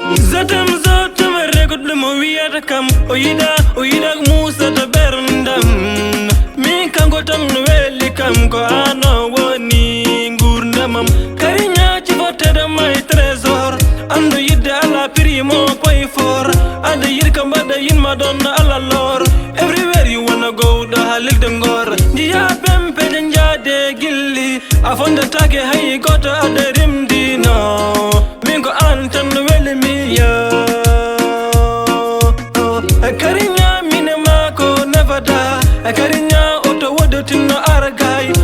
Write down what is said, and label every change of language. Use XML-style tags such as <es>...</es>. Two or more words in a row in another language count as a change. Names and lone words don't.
<fr>Je t'aime, je t'aime,</fr> <ff>récolte mo wiyata kam. O yiɗa, o yiɗa Moussa to berndam. Min kanko tan no weli kam, ko an o woni gurdamam. Kari ñaaci fottere may trésor. Andu yidde ala prix mo koye fort. Ada yid kam, bada yinma ɗon ala lor.</ff> <en>Everywhere you wanna go,</en> <ff>ɗo ha leydi Ngor. Njiya pempe ɗe njaade gilli. A fondatake hay goto, a ɗo rimdino. Min ko an tan no weli mi, yo. Karinya mine mako</ff> <en>never die.</en> <ff>Karinya o to wodotinno argay.</ff>